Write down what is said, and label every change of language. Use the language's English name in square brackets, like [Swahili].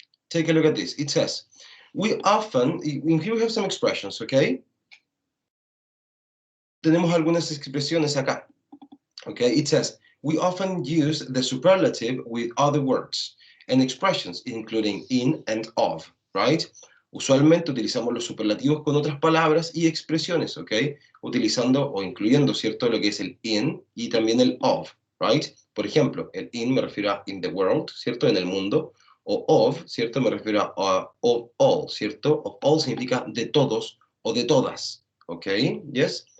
[English] Take a look at this. It says, we often, here we have some expressions, ¿ok? [Spanish] Tenemos algunas expresiones acá. [English] Okay, it says, we often use the superlative with other words and expressions, including in and of, right? [Spanish] Usualmente utilizamos los superlativos con otras palabras y expresiones, ¿ok? Utilizando o incluyendo, ¿cierto? Lo que es el in y también el of, right? Por ejemplo, el in me refiero a [English] in the world, [Spanish] ¿cierto? En el mundo. O of, ¿cierto? Me refiero a of all, ¿cierto? Of all significa de todos o de todas, ¿ok? Yes.